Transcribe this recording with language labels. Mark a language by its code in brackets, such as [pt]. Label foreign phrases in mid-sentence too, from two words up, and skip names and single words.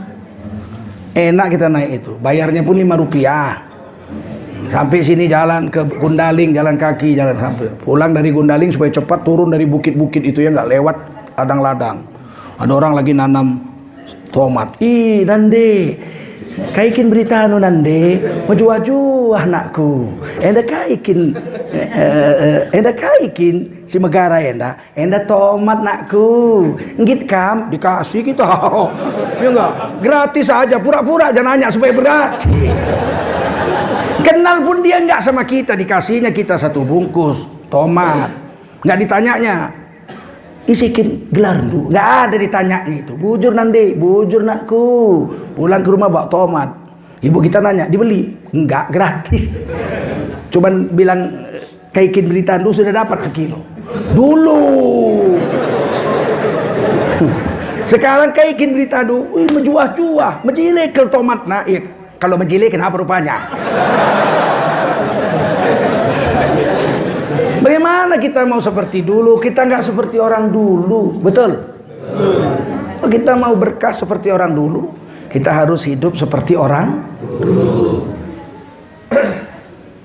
[id] Enak kita naik itu, bayarnya pun Rp5. Sampai sini jalan ke Gundaling, jalan kaki, jalan sampai. Pulang dari Gundaling supaya cepat turun dari bukit-bukit itu ya, nggak lewat ladang-ladang. Ada orang lagi nanam tomat. Ih, nande. [btx] Kaikin berita anu nande, maju-maju anakku. Enda kaikin si megara enda tomat nakku. Ngit kam dikasih kita. [id] Ya enggak, gratis aja, pura-pura jangan nanya supaya gratis. Kenal pun dia enggak sama kita, dikasihnya kita 1 bungkus tomat. Enggak ditanyanya. [btx] Isikin gelar du, [id] nggak ada ditanyanya itu. [btx] Bujur nande, bujur nakku. [id] Pulang ke rumah bawa tomat. Ibu kita nanya, dibeli? Enggak, gratis. Cuman bilang [btx] kaikin berita du [id] sudah dapat 1 kilo. Dulu. Sekarang [btx] kaikin berita du, menjuah-juah, menjilek [id] ke tomat. Nah, iya, [btx] kalau menjilek [id] kenapa rupanya? Bagaimana kita mau seperti dulu? Kita nggak seperti orang dulu, betul? Kalau kita mau berkah seperti orang dulu, kita harus hidup seperti orang dulu.